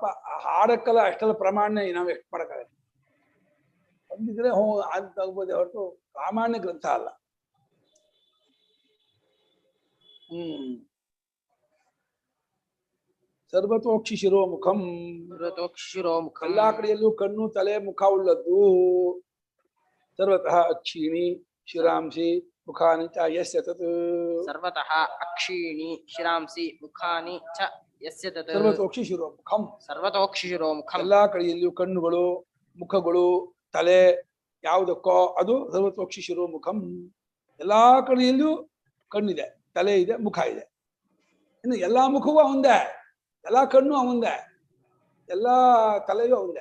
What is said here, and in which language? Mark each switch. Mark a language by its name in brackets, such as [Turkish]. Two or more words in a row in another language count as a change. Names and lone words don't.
[Kannada] ಹಾಡಕ್ಕಲ್ಲ ಅಷ್ಟೆಲ್ಲ ಪ್ರಮಾಣ ನಾವು ಎಷ್ಟು ಮಾಡಕ್ಕಾಗತ್ತೆ. ಬಂದಿದ್ರೆ ಅಂತ ತಗ್ಬೋದೇ ಹೊರತು ಪ್ರಾಮಾಣ್ಯ ಗ್ರಂಥ ಅಲ್ಲ. [Sanskrit] ಸರ್ವತೋಕ್ಷಿ ಶಿರೋಮುಖಂ, [Kannada] ಎಲ್ಲಾ ಕಡೆಯಲ್ಲೂ ಕಣ್ಣು ತಲೆ ಮುಖ ಉಳ್ಳದ್ದು. [Sanskrit] ಸರ್ವತಃ ಅಕ್ಷೀಣಿ ಶಿರಾಂಸಿ ಮುಖಾನಿ ಚ ಯಸ್ಯ ತತ್. ಸರ್ವತಃ ಅಕ್ಷೀಣಿ ಶಿರಾಂಸಿ ಮುಖಾನಿ ಚ ಯಸ್ಯ ತತ್. ಸರ್ವತೋಕ್ಷಿ ಶಿರೋಮುಖಂ, ಸರ್ವತೋಕ್ಷಿ ಶಿರೋಮುಖಂ. [Kannada] ಎಲ್ಲಾ ಕಡೆಯಲ್ಲೂ ಕಣ್ಣುಗಳು ಮುಖಗಳು ತಲೆ ಯಾವುದಕ್ಕೋ ಅದು [Sanskrit] ಸರ್ವತೋಕ್ಷಿ ಶಿರೋಮುಖಂ. [Kannada] ಎಲ್ಲಾ ಕಡೆಯಲ್ಲೂ ಕಣ್ಣಿದೆ, ತಲೆ ಇದೆ, ಮುಖ ಇದೆ. ಇನ್ನು ಎಲ್ಲಾ ಮುಖವೂ ಅವಂದೇ, ಎಲ್ಲಾ ಕಣ್ಣು ಅವಂದೇ, ಎಲ್ಲಾ ತಲೆಯೂ ಅವಂದೇ.